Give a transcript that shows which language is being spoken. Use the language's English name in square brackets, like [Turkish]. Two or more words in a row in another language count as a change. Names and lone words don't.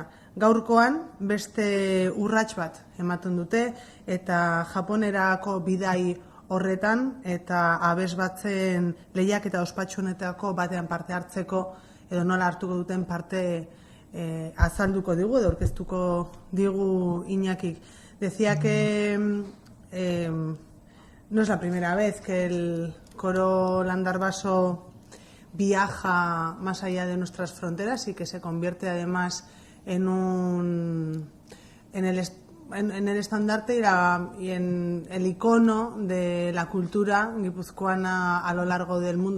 [Basque] Gaurkoan beste urrats bat ematen dute eta Japonerako bidai horretan eta abesbatzen lehiak eta ospatxonetako batean parte hartzeko edo nola hartuko duten parte azalduko digu edo aurkeztuko digu Iñakik. [Spanish] Decía que no es la primera vez que el coro Landarbaso viaja más allá de nuestras fronteras y que se convierte además en el estandarte y en el icono de la cultura guipuzcoana a lo largo del mundo.